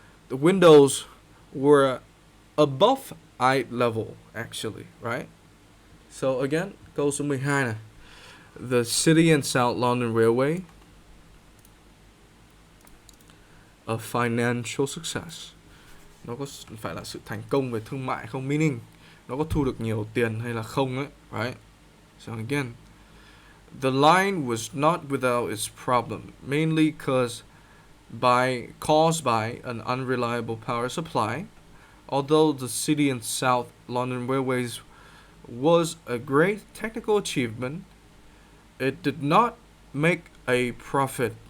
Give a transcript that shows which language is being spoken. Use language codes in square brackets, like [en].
[en] The windows were above eye level, actually, right? So again, [vi] câu số 12 này. [en] The City and South London Railway, a financial success. [vi] Nó có phải là sự thành công về thương mại không? [en] Meaning, [vi] nó có thu được nhiều tiền hay là không ấy, [en] right? So again, the line was not without its problem, mainly caused by an unreliable power supply. Although the City and South London Railways was a great technical achievement, it did not make a profit.